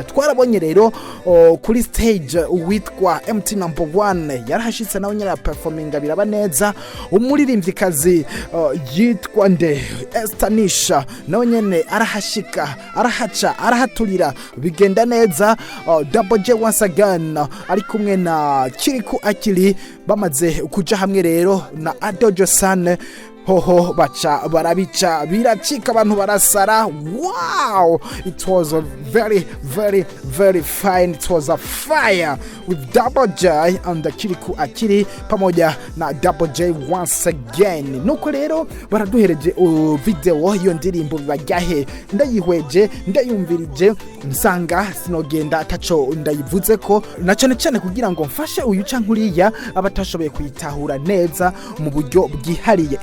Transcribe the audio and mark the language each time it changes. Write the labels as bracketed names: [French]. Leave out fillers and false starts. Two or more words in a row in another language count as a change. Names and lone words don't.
[Rundi] Twarabonye rero kuri stage uwitwa MT number 1 yarahashitse nawe nyira performinga biraba neza. Umuririmvyikazi yitwa nde Estanisha nawe nyene arahashika, arahaca, arahaturira bigenda neza. Double J [English] once again [Rundi] ari kumwe na Kiriku Akili bamaze kuja hamwe rero na Ado Josan. Hoho bacha barabica biracika abantu barasara. [English] Wow, it was a very fine. It was a fire with Double J and the Kiriku Akili [Swahili] pamoja na [English] Double J once again. [Rundi] Nuko rero baraduhereje video iyo ndirimbo BIBARYAHE. Ndayihweje ndayumvirije nsanga sinogenda taco ndayivuzeko, na cyane kugira ngo mfashe uyu cankuriya abatashoboye kuyitahura neza mu buryo bwihariye.